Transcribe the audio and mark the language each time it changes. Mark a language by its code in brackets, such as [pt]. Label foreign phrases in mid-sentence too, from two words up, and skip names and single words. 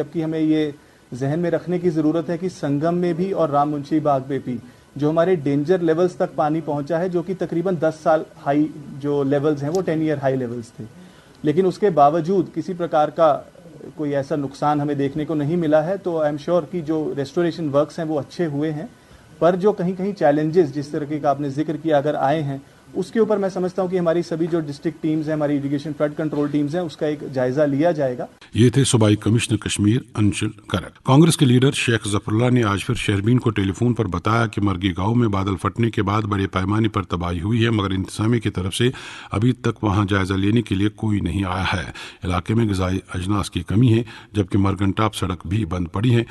[ur] جبکہ ہمیں یہ ذہن میں رکھنے کی ضرورت ہے کہ سنگم میں بھی اور رام منشی باغ میں بھی جو ہمارے [en] danger levels [ur] تک پانی پہنچا ہے، جو کہ تقریباً 10 سال ہائی جو لیولز ہیں وہ 10 [en] year high levels [ur] تھے، لیکن اس کے باوجود کسی پرکار کا کوئی ایسا نقصان ہمیں دیکھنے کو نہیں ملا ہے. تو [en] I am sure [ur] کہ جو [en] restoration works [ur] ہیں وہ اچھے ہوئے ہیں، پر جو کہیں کہیں چیلنجز جس طرح کا آپ نے ذکر کیا اگر آئے ہیں، اس کے اوپر میں سمجھتا ہوں کہ ہماری سبھی جو [en] district teams [ur] ہیں، ہماری [en] irrigation flood control teams [ur] ہیں، اس کا ایک جائزہ لیا جائے گا. یہ تھے صوبائی کمشنر کشمیر انشل کرک. کانگریس کے لیڈر شیخ ظفر اللہ نے آج پھر شہربین کو ٹیلی فون پر بتایا کہ مرگی گاؤں میں بادل پھٹنے کے بعد بڑے پیمانے پر تباہی ہوئی ہے، مگر انتظامیہ کی طرف سے ابھی تک وہاں جائزہ لینے کے لیے کوئی نہیں آیا ہے. علاقے میں غذائی اجناس کی کمی ہے، جبکہ مرگن ٹاپ سڑک بھی بند پڑی ہے.